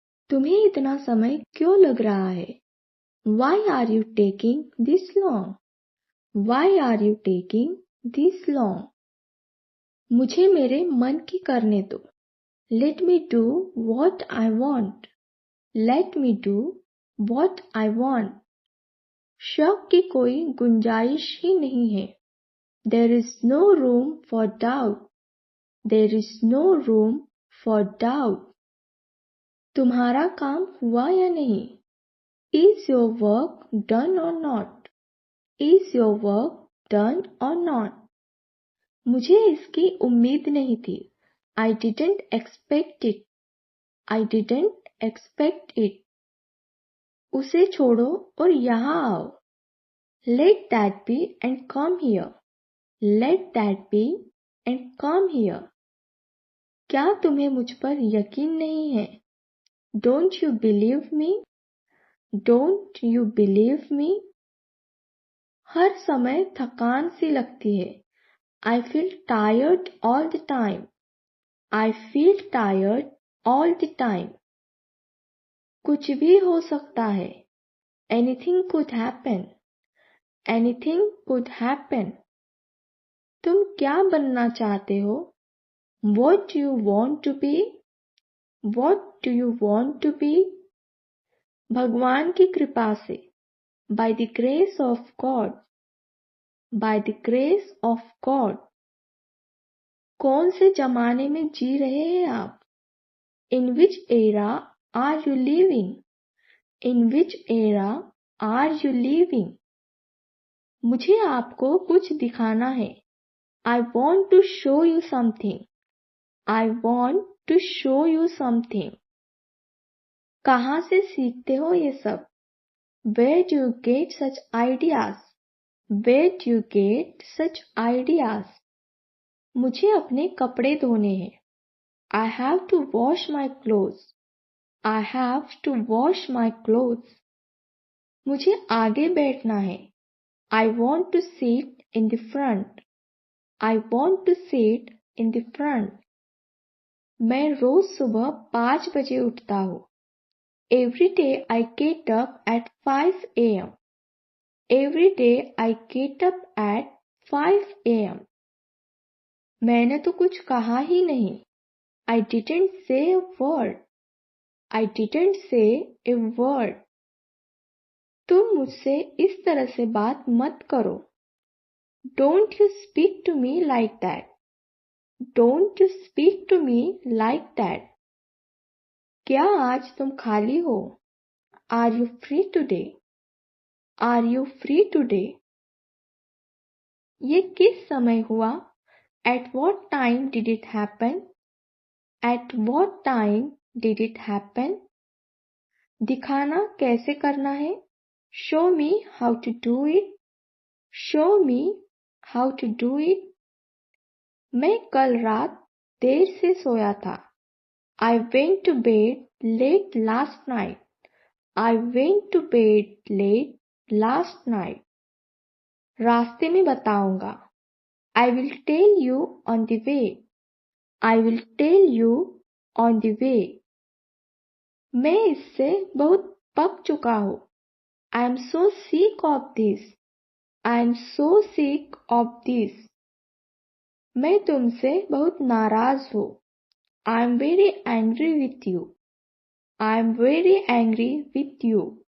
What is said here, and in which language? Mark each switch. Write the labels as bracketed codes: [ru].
[hi] तुम्हें इतना समय क्यों लग रहा है? [en] Why are you taking this long? Why are you taking this long? [hi] मुझे मेरे मन की करने दो। [en] Let me do what I want. Let me do what I want. [hi] शक की कोई गुंजाइश ही नहीं है। [en] There is no room for doubt. There is no room for doubt. [hi] तुम्हारा काम हुआ या नहीं? [en] Is your work done or not? Is your work done or not? [hi] मुझे इसकी उम्मीद नहीं थी। [en] I didn't expect it. I didn't expect it. [hi] उसे छोड़ो और यहाँ आओ। [en] Let that be and come here. Let that be and come here. [hi] क्या तुम्हें मुझ पर यकीन नहीं है? [en] Don't you believe me? Don't you believe me? [hi] हर समय थकान सी लगती है। [en] I feel tired all the time. I feel tired all the time. [hi] कुछ भी हो सकता है। [en] Anything could happen. Anything could happen. [hi] तुम क्या बनना चाहते हो? [en] What do you want to be? What do you want to be? [hi] भगवान की कृपा से। [en] By the grace of God. By the grace of God. [hi] कौन से जमाने में जी रहे हैं आप? [en] In which era are you living? In which era are you living? [hi] मुझे आपको कुछ दिखाना है। [en] I want to show you something. I want to show you something. [hi] कहाँ से सीखते हो ये सब? [en] Where do you get such ideas? Where do you get such ideas? [hi] मुझे अपने कपड़े धोने हैं। [en] I have to wash my clothes. I have to wash my clothes. [hi] मुझे आगे बैठना है। [en] I want to sit in the front. I want to sit in the front. [hi] मैं रोज सुबह 5 बजे उठता हूँ। [en] Every day I get up at 5 a.m. Every day I get up at 5 a.m. [hi] मैंने तो कुछ कहा ही नहीं। [en] I didn't say a word. I didn't say a word. [hi] तुम मुझसे इस तरह से बात मत करो। [en] Don't you speak to me like that. Don't you speak to me like that. [hi] क्या आज तुम खाली हो? [en] Are you free today? Are you free today? [hi] ये किस समय हुआ? [en] At what time did it happen? At what time did it happen? [hi] दिखाना कैसे करना है? [en] Show me how to do it. Show me how to do it. [hi] मैं कल रात देर से सोया था। [en] I went to bed late last night. I went to bed late last night. [hi] रास्ते में बताऊंगा। [en] I will tell you on the way. I will tell you on the way. [hi] मैं इससे बहुत पक चुका हूँ। [en] I am so sick of this. I am so sick of this. [hi] मैं तुमसे बहुत नाराज हूँ। [en] I am very angry with you. I am very angry with you.